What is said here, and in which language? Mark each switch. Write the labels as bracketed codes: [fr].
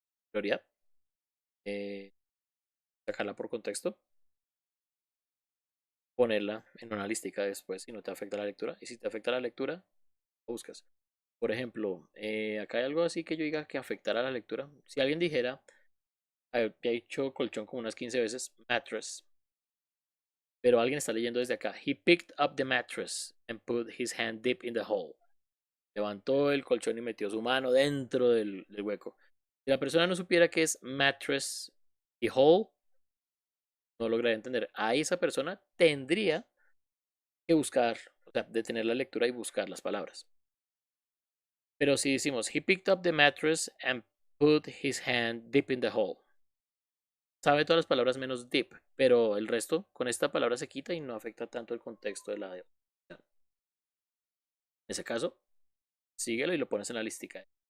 [es] Prioridad, eh, sacarla por contexto, ponerla en una listica después si no te afecta la lectura. Y si te afecta la lectura, lo buscas. Por ejemplo, acá hay algo así que yo diga que afectara la lectura. Si alguien dijera, había dicho colchón como unas 15 veces, mattress, pero alguien está leyendo desde acá. [en] He picked up the mattress and put his hand deep in the hole. [es] Levantó el colchón y metió su mano dentro del hueco. Si la persona no supiera qué es mattress y hole, no lograría entender. Ahí esa persona tendría que buscar, o sea, detener la lectura y buscar las palabras. [en] Pero si decimos, he picked up the mattress and put his hand deep in the hole. [es] Sabe todas las palabras menos deep, pero el resto con esta palabra se quita y no afecta tanto el contexto de la. En ese caso, síguelo y lo pones en la listica.